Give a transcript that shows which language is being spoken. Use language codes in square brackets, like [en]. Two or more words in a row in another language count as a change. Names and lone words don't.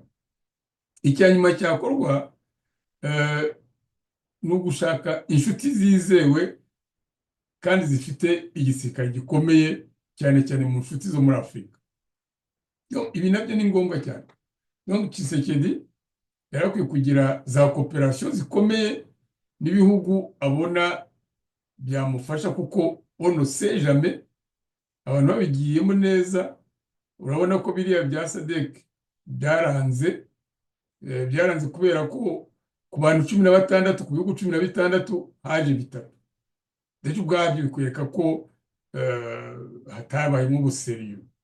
[rw] Icya nyuma cyakorwa ni ugushaka inshuti zizewe kandi zifite igisirikare gikomeye, cyane cyane mu nshuti zo muri Afurika. Ibi nabyo ni ngombwa cyane. Donc Tshisekedi yarakwiye kugira za cooperation zikomeye n'ibihugu abona byamufasha, kuko [fr] on ne sait jamais, [rw] abantu babigiyemo neza. Urabona ko biriya bya SADC byaranze kubera ko ku bantu 16 ku bihugu 16 haje bitatu. Ndetse ubwabyo bikwereka ko hatabayemo ubuseriyo.